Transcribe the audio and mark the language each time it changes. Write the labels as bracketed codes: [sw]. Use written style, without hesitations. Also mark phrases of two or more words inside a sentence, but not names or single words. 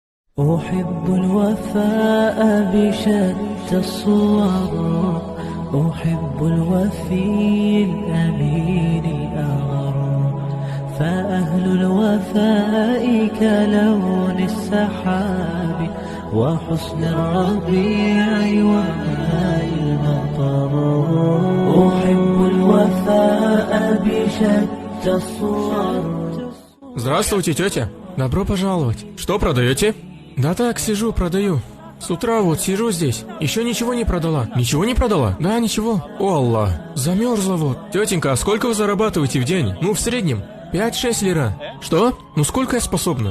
[ar] أحب الوفاء بشتى الصور، أحب الوفي الأمين الأغر، فأهل الوفاء كلون السحاب وحسن الربيع وماء المطر. أحب الوفاء بشتى الصور. [ru] Здравствуйте, тетя. Добро пожаловать. Что продаете? Да так, сижу, продаю. С утра вот сижу здесь. Еще ничего не продала. Ничего не продала? Да, ничего. О, Аллах, замерзла вот. Тетенька, а сколько вы зарабатываете в день? Ну, в среднем. 5-6 лира. Что? Ну, сколько я способна?